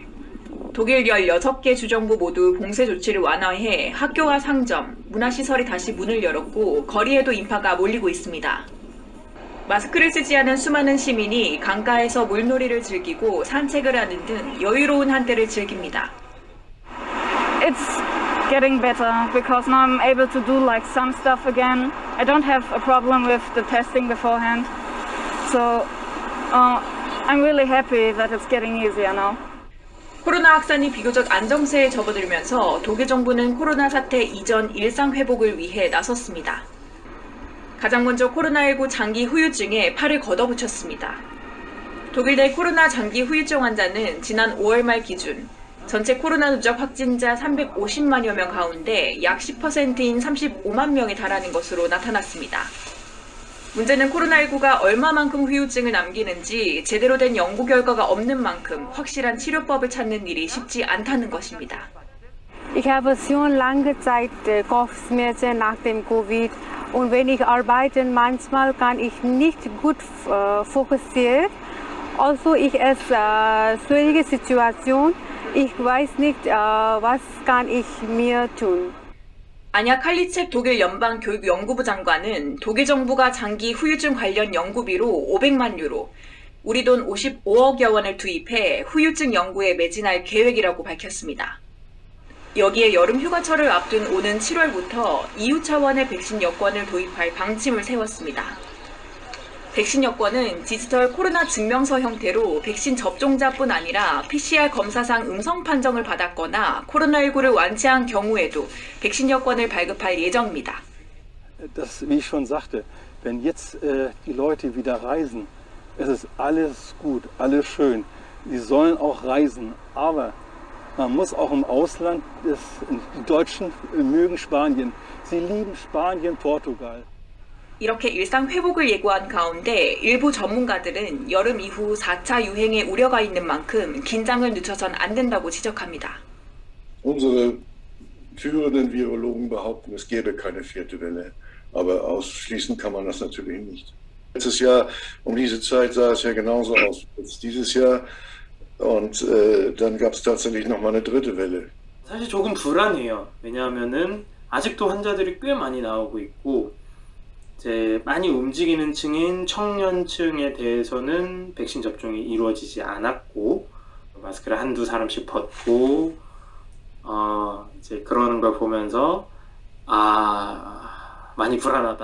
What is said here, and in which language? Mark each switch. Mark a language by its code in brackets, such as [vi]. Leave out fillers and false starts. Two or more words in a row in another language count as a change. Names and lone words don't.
[ko] 독일 16개 주정부 모두 봉쇄 조치를 완화해 학교와 상점, 문화시설이 다시 문을 열었고 거리에도 인파가 몰리고 있습니다. 마스크를 쓰지 않은 수많은 시민이 강가에서 물놀이를 즐기고 산책을 하는 등 여유로운 한때를 즐깁니다. [en] It's getting better because now I'm able to do like some stuff again. I don't have a problem with the testing beforehand. So I'm really happy that it's getting easier now. [ko] 코로나 확산이 비교적 안정세에 접어들면서 독일 정부는 코로나 사태 이전 일상 회복을 위해 나섰습니다. 가장 먼저 코로나19 장기 후유증에 팔을 걷어붙였습니다. 독일 내 코로나 장기 후유증 환자는 지난 5월 말 기준 전체 코로나 누적 확진자 350만여 명 가운데 약 10%인 35만 명에 달하는 것으로 나타났습니다. 문제는 코로나19가 얼마만큼 후유증을 남기는지 제대로 된 연구 결과가 없는 만큼 확실한 치료법을 찾는 일이 쉽지 않다는 것입니다. [de] Ich habe so lange Zeit Kopfschmerzen nach dem Covid und wenn ich arbeite, manchmal kann ich nicht gut fokussieren. Also ich esse schwierige Situation. Ich weiß nicht, was kann ich mir tun. [ko] 아냐 칼리책 독일 연방교육연구부 장관은 독일 정부가 장기 후유증 관련 연구비로 500만 유로, 우리 돈 55억여 원을 투입해 후유증 연구에 매진할 계획이라고 밝혔습니다. 여기에 여름 휴가철을 앞둔 오는 7월부터 EU 차원의 백신 여권을 도입할 방침을 세웠습니다. 백신 여권은 디지털 코로나 증명서 형태로 백신 접종자뿐 아니라 PCR 검사상 음성 판정을 받았거나 코로나19를 완치한 경우에도 백신 여권을 발급할 예정입니다. [de] Das, wie ich schon sagte, wenn jetzt die Leute wieder reisen, es ist alles gut, alles schön. Sie sollen auch reisen, aber man muss auch im Ausland, die Deutschen mögen Spanien, sie lieben Spanien, Portugal. [ko] 이렇게 일상 회복을 예고한 가운데 일부 전문가들은 여름 이후 4차 유행의 우려가 있는 만큼 긴장을 늦춰선 안 된다고 지적합니다. [de] Unsere führenden Virologen behaupten, es gäbe keine vierte Welle, aber ausschließen kann man das natürlich nicht. Letztes Jahr um diese Zeit sah es ja genauso aus als dieses Jahr und dann gab es tatsächlich noch mal eine dritte Welle. [ko] 사실 조금 불안해요. 왜냐하면은 아직도 환자들이 꽤 많이 나오고 있고 이제 많이 움직이는 층인 청년층에 대해서는 백신 접종이 이루어지지 않았고 마스크를 한두 사람씩 벗고 이제 그러는 걸 보면서 많이 불안하다.